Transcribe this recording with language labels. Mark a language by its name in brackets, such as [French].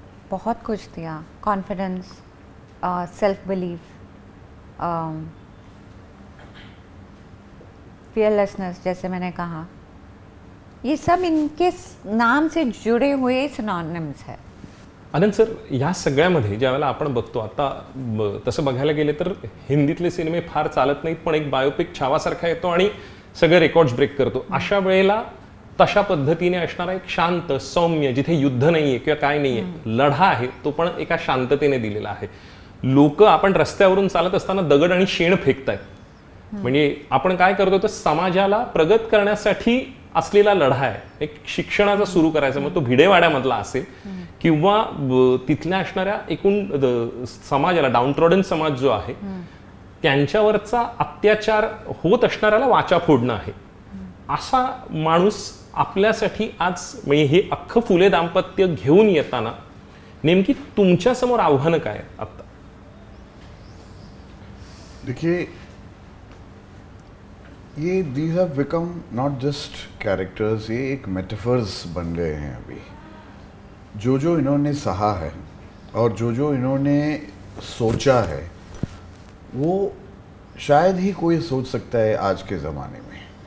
[Hindi] बहुत कुछ दिया, कॉन्फिडेंस, सेल्फ बिलीव, फियरलेसनेस, जैसे मैंने कहा, ये सब इनके नाम से जुड़े हुए सिनोनिम्स है. [Marathi] आनंद सर, या सगळ्यामध्ये ज्यावेळेला आपण बघतो आता तसं बघायला गेले तर हिंदीतले सिनेमे फार चालत नाहीत, पण एक बायोपिक छावासारखा येतो आणि सगळे रेकॉर्ड्स ब्रेक करतो. अशा वेळेला तशा पद्धतीने असणारा एक शांत सौम्य, जिथे युद्ध नाहीये किंवा काय नाहीये, लढा आहे, तो पण एका शांततेने दिलेला आहे. लोक आपण रस्त्यावरून चालत असताना दगड आणि शेण फेकतायत, म्हणजे आपण काय करतो तर समाजाला प्रगत करण्यासाठी असलेला लढा आहे. एक शिक्षणाचा सुरू करायचा, मग तो भिडेवाड्यामधला असेल किंवा तिथल्या असणाऱ्या एकूण समाजाला, डाऊनट्रॉडन समाज जो आहे त्यांच्यावरचा अत्याचार होत असणाऱ्याला वाचा फोडणं आहे. असा माणूस आपल्यासाठी आज, म्हणजे हे अख्खं फुले दाम्पत्य घेऊन येताना नेमकी तुमच्या समोर आव्हानं काय आहेत आता? [Hindi] देखिए, ये [English] these have become not just characters, [Hindi] ये एक मेटाफर्स बन गए हैं अभी. जो इन्होंने सहा है और जो इन्होंने सोचा है, वो शायद ही कोई सोच सकता है आज के ज़माने में.